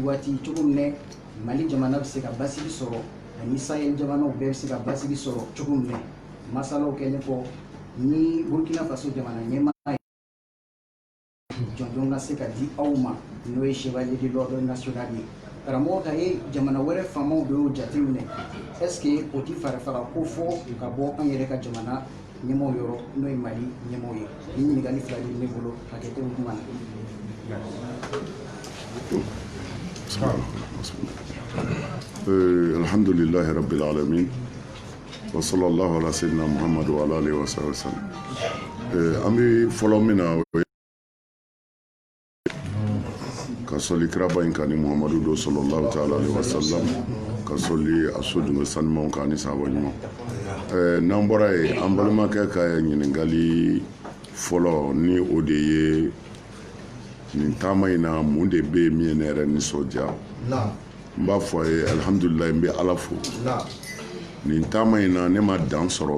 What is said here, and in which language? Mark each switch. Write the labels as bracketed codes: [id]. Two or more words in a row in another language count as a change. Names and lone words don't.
[bm] waati cogo min na Mali jamana bɛ se ka basigi sɔrɔ ani Sahel jamanaw bɛɛ bɛ se ka basigi sɔrɔ cogo min na masalaw kɛlen kɔ ni Burkina Faso jamana ɲɛmaa jɔnjɔn ka se ka di aw ma n'o ye Chevalier de l'Ordre National ye karamɔgɔ ka ye jamana wɛrɛ faamaw bɛ y'o jateminɛ [fr] est-ce que [bm] o ti farafaga ko fɔ ka bɔ an yɛrɛ ka jamana ɲɛmɔgɔ yɔrɔ n'o ye Mali ɲɛmɔgɔ ye ni ɲininkali fila de ne bolo hakɛto bɛ kuma na. [ar] الحمد لله رب العالمين وصلى الله على سيدنا محمد وعلى آله وسلم. [bm] An bɛ fɔlɔ min na ka sɔli kiraba in kan ni Muhammadu do [ar] صلى الله تعالى عليه وسلم [bm] ka sɔli a so dungo sanumanw kan ni sahaba ɲuman. N'an bɔra yen an balimakɛ ka ɲininkali fɔlɔ ni o de ye nin taama in na mun de bɛ yen min ye ne yɛrɛ nisɔndiya n b'a fɔ a ye alihamudulilayi n bɛ ala fo nin taama in na ne ma dan sɔrɔ